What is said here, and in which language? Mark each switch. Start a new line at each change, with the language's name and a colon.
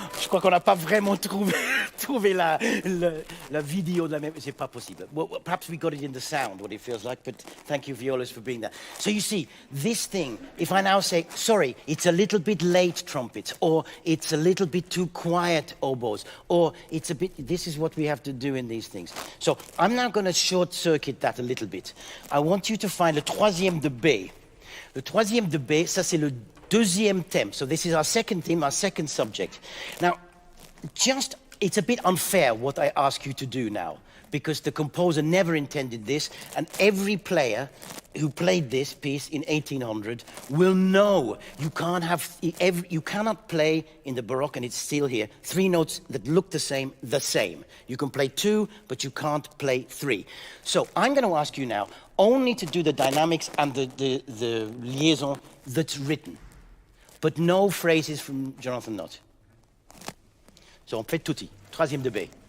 French: crois qu'on n'a pas vraiment trouvé la vidéo de la même. C'est pas possible.
English: Well, perhaps we got it in the sound, what it feels like, but thank you, violas, for being there. So you see, this thing, if I now say, sorry, it's a little bit late trumpets, or it's a little bit too quiet oboes, or it's a bit, this is what we have to do in these things. So I'm now going to short circuit that a little bit. I want you to find
French: le troisième de B. Le troisième de B, ça c'est le deuxième thème.
English: So this is our second theme, our second subject. Now, it's a bit unfair what I ask you to do now, because the composer never intended this, and every player who played this piece in 1800 will know you cannot play in the Baroque, and it's still here, three notes that look the same. You can play two, but you can't play three. So I'm going to ask you now only to do the dynamics and the liaison that's written, but no phrases from Jonathan Nott.
French: So on fait tutti, troisième de B.